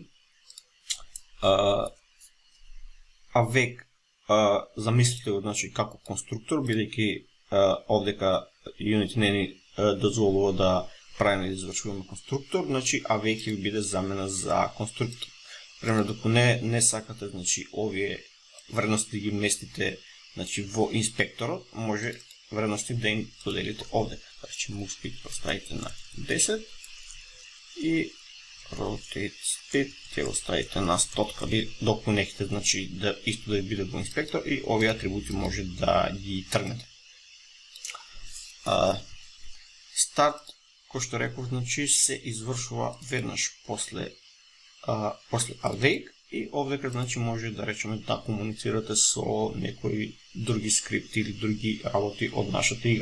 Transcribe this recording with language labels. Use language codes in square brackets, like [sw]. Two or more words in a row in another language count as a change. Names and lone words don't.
[mk] Awake замислите го како конструктор, бидејќи овдека Unity не ни дозволува да правиме да извршуваме конструктор, awake ќе биде замена за конструктор. Пример, доку не сакате овие вредности ги местите во инспекторот, може вредности да им доделите овде. [en] Move speed [mk] поставите на 10 и [en] rotate speed [mk] ќе го ставите на 100, доку нехте да исто да биде во инспектор и овие атрибути може да ги тргнете. Старт, кој што реков, се извршува веднаш после awake и овдека може да речеме да комуницирате со некои други скрипти или други работи од нашата игра.